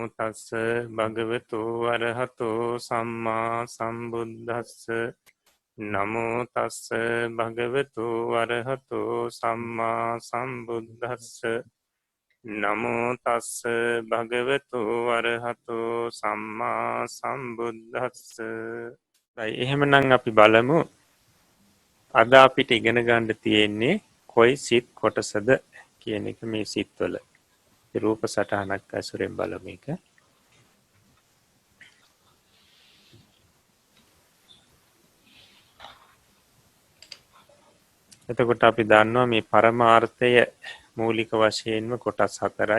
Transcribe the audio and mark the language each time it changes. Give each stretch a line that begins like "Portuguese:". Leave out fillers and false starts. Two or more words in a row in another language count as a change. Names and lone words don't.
Pali: තස්ස භගවතු අරහතෝ සම්මා සම්බුද්දස්ස නමෝ තස්ස භගවතු අරහතෝ සම්මා සම්බුද්දස්ස නමෝ තස්ස භගවතු අරහතෝ සම්මා සම්බුද්දස්ස.
Sinhala: එහෙමනම් අපි බලමු අද අපිට ඉගෙන ගන්න තියෙන්නේ කොයි සිත් කොටසද කියන එක. මේ සිත්වල රූප සටහනක් ඇසුරෙන් බලමු එක. එතකොට අපි දන්නවා මේ පරමාර්ථය මූලික වශයෙන්ම කොටස් 4යි.